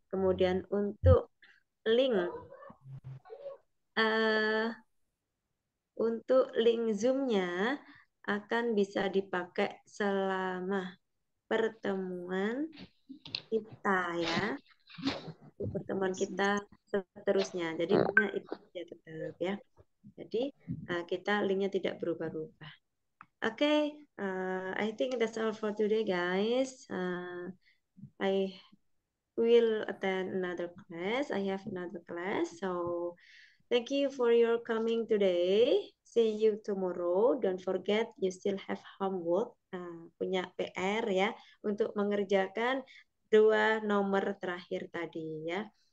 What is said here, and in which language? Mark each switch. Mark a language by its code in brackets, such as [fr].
[id] Kemudian untuk link uh, untuk link Zoom-nya akan bisa dipakai selama pertemuan kita ya. Pertemuan kita seterusnya. Jadi linknya itu ya tetap ya. Jadi kita linknya tidak berubah-ubah. [en] Oke, I think that's all for today, guys. I will attend another class. I have another class, so thank you for your coming today. See you tomorrow. Don't forget you still have homework. [id] Punya PR ya untuk mengerjakan 2 nomor terakhir tadi ya.